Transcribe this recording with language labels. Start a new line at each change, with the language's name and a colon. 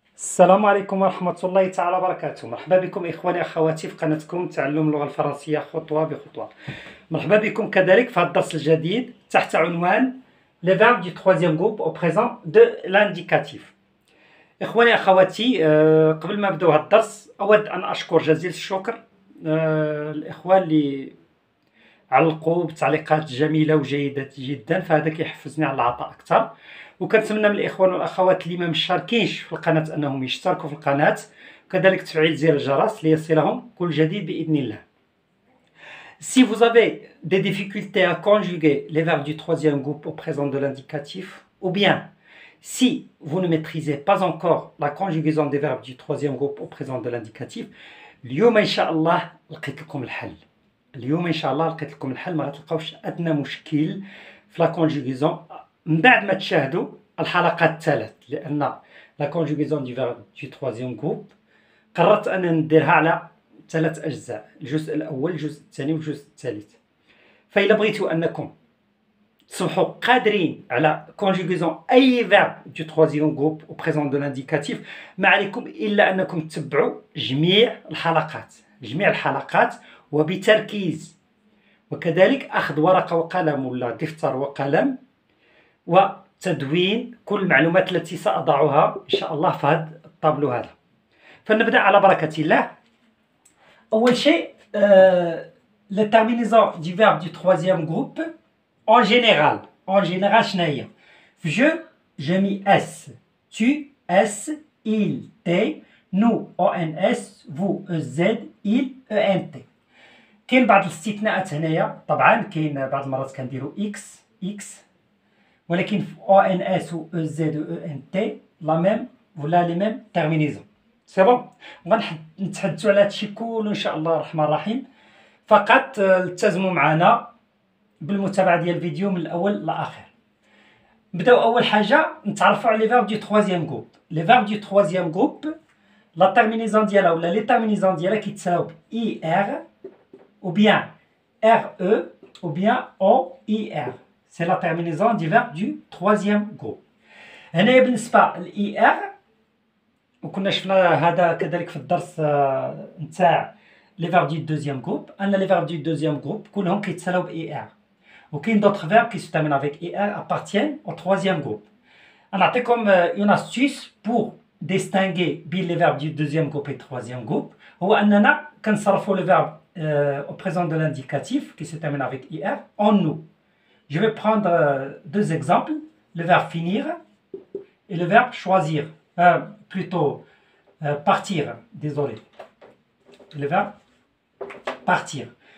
Arabic: السلام عليكم ورحمة الله تعالى وبركاته. مرحبا بكم إخواني أخواتي في قناتكم تعلم اللغة الفرنسية خطوة بخطوة. مرحبا بكم كذلك في هذا الدرس الجديد تحت عنوان
French: Les verbes du troisième groupe au présent de l'indicatif.
Arabic: إخواني أخواتي، قبل ما نبداو هذا الدرس أود أن أشكر جزيل الشكر الإخوان اللي علقوا بتعليقات جميلة وجيدة جدا، فهذا كيحفزني على العطاء أكثر. وكنتمنى من الإخوان والأخوات اللي ما مشاركينش في القناة أنهم يشتركوا في القناة، وكذلك تفعيل زر الجرس ليصلهم كل جديد بإذن الله.
French: Si vous avez des difficultés à conjuguer les verbes du troisième groupe au présent de l'indicatif, ou bien si vous ne maîtrisez pas encore la conjugaison des verbes du troisième groupe au présent de l'indicatif,
Arabic: اليوم إن شاء الله لقيت لكم الحل. اليوم إن شاء الله لقيت لكم الحل، ما غتلقاوش أدنى مشكل في لا كونجوغيزون من بعد ما تشاهدوا الحلقات الثلاث، لأن لا كونجوغيزون دي فيرب دو تروازيام جروب قررت أن نديرها على 3 أجزاء، الجزء الأول الجزء الثاني والجزء الثالث. فإلا بغيتوا أنكم تصبحوا قادرين على كونجوغيزون أي فيرب دو تروازيام جروب أو بريزون دو لانديكاتيف، ما عليكم إلا أنكم تتبعوا جميع الحلقات وبتركيز، وكذلك أخذ ورقة وقلم ولا دفتر وقلم وتدوين كل المعلومات التي سأضعها إن شاء الله في هذا الطابلو هذا. فنبدأ على بركة الله. أول شيء
French: la terminaison du verbe du troisième groupe en général
Arabic: شنو هي؟ في
French: je mis S, tu S, il T, nous ONS, vous EZ, il ENT.
Arabic: كاين بعض الاستثناءات هنايا، طبعا كاين بعض المرات كنديروا X ولكن في ONS و EZ و ENT
French: لا ميم ولا لي ميم تيرمينيزون.
Arabic: سي بون، غنتحدثوا على هادشي كله ان شاء الله الرحمن الرحيم. فقط التزموا معنا بالمتابعه ديال الفيديو من الاول للاخر. نبداو اول حاجه نتعرفوا على لي فيرب دو تروازيام جروب. لي فيرب دو تروازيام جروب لا تيرمينيزون ديالها ولا لي تيرمينيزون ديالها كيتساويو ب اي ار
French: ou bien RE ou bien OIR. C'est la terminaison du verbe du troisième groupe.
Arabic: هنا بالنسبة للإي وكنا شفنا هذا كذلك في الدرس نتاع لي فيرب دو دوزيام جروب، أن لي فيرب دو دوزيام جروب كلهم كيتسالاو بإي ار، وكاين دوطخ فيرب كي سو تيرمين افيك إي ار
French: appartiennent au troisième groupe.
Arabic: نعطيكم
French: اون astuce pour distinguer بين لي فيرب دو دوزيام جروب et troisième groupe،
Arabic: هو أننا كنصرفوا
French: لو فيرب au présent de l'indicatif qui se termine avec IR en nous. Je vais prendre deux exemples, le verbe finir et le verbe choisir, plutôt partir, désolé, le verbe partir.